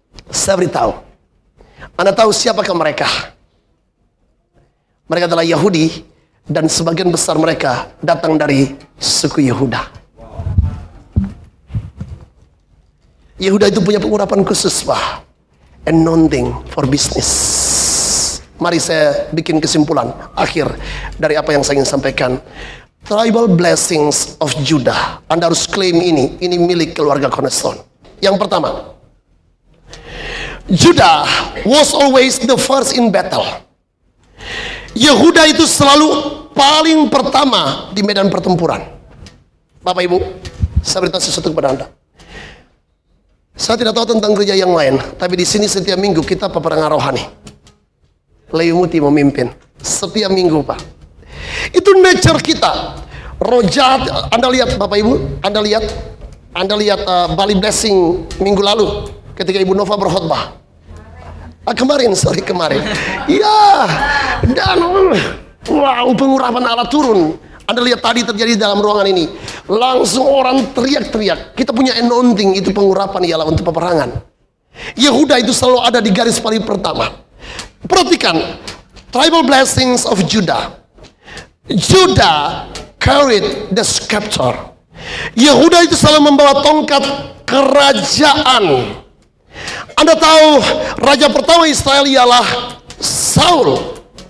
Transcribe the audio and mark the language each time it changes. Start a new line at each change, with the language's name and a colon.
Indonesian: Saya beritahu, Anda tahu siapakah mereka? Mereka adalah Yahudi, dan sebagian besar mereka datang dari suku Yehuda. Yehuda itu punya pengurapan khusus, Pak.
English: Anointing for business.
Indonesian: Mari saya bikin kesimpulan akhir dari apa yang saya ingin sampaikan.
English: Tribal blessings of Judah.
Indonesian: Anda harus klaim ini milik keluarga Cornerstone. Yang pertama,
English: Judah was always the first in battle.
Indonesian: Yehuda itu selalu paling pertama di medan pertempuran. Bapak Ibu, saya beritahu sesuatu kepada Anda. Saya tidak tahu tentang gereja yang lain, tapi di sini setiap minggu kita peperangan rohani. Leumuti memimpin setiap minggu, Pak. Itu nature kita. Roh jahat, Anda lihat Bapak Ibu, Anda lihat Bali Blessing minggu lalu ketika Ibu Nova berkhotbah. Kemarin. Iya. Dan wow, pengurapan Allah turun. Anda lihat tadi terjadi dalam ruangan ini. Langsung orang teriak-teriak. Kita punya anointing, itu pengurapan ialah untuk peperangan. Yehuda itu selalu ada di garis paling pertama. Perhatikan,
English: tribal blessings of Judah. Judah carried the scepter.
Indonesian: Yehuda itu selalu membawa tongkat kerajaan. Anda tahu raja pertama Israel ialah Saul.